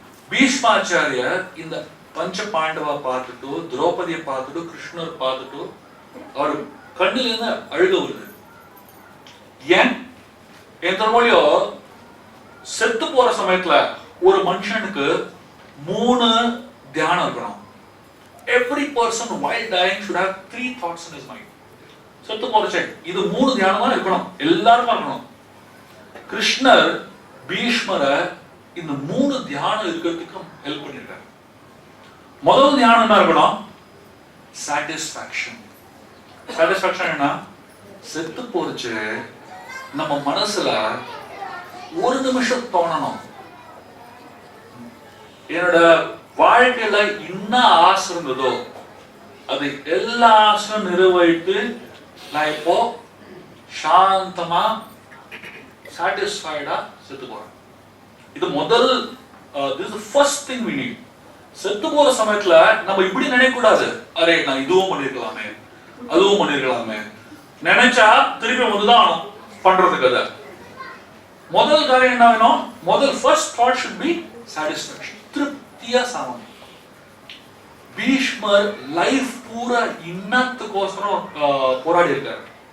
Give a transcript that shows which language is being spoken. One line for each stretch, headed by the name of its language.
Tamil: பீஷ்மாச்சாரியர் இந்த பஞ்ச பாண்டவா பார்த்துட்டு, திரௌபதியை பார்த்துட்டு, கிருஷ்ணர் பார்த்துட்டு அவர் கண்ணுல இருந்து அழுக வருது. ஏன் என் திருமொழியோ செத்து போற சமயத்துல ஒரு மனுஷனுக்கு 3 தியானம் இருக்கணும்.
English: Every person while dying should have 3 thoughts in his mind.
Tamil: செத்து போறச்சே இது 3 தியானமா இருக்கணும், எல்லாரும் இருக்கணும். கிருஷ்ணர் பீஷ்மரை இந்த 3 தியானம் இருக்கிறதுக்கு ஹெல்ப் பண்ணிருக்காரு. முதல் தியானம் என்ன இருக்கணும்? சாட்டிஸ்ஃபேக்ஷன். சாட்டிஸ்ஃபேக்ஷன் என்ன? செத்து போறச்சு நம்ம மனசுல ஒரு நிமிஷம் தோணணும், என்னோட வாழ்க்கையில என்ன ஆசை இருந்ததோ அது எல்லா ஆசையும் நிறைவேற்றி நான் இப்போ சாந்தமா சாட்டிஸ்ஃபைடா செத்து போறேன். இது முதல்,
English: this is the first thing we need.
Tamil: செத்து போற சமயத்துல நம்ம இப்படி நினைக்க கூடாது, அரே நான் இதுவும் பண்ணிருக்கலாமே அதுவும் பண்ணிருக்கலாமே நினைச்சா திருப்பி வந்துதான் பண்றதுக்கு. அதை முதல் காரியம் என்ன வேணும்? முதல்
English: first thought should be satisfaction.
Tamil: திருப்தியா சாமம். பீஷ்மர் லைஃப் பூரா இன்னத்துக்கோசரம் போராடி இருக்காரு.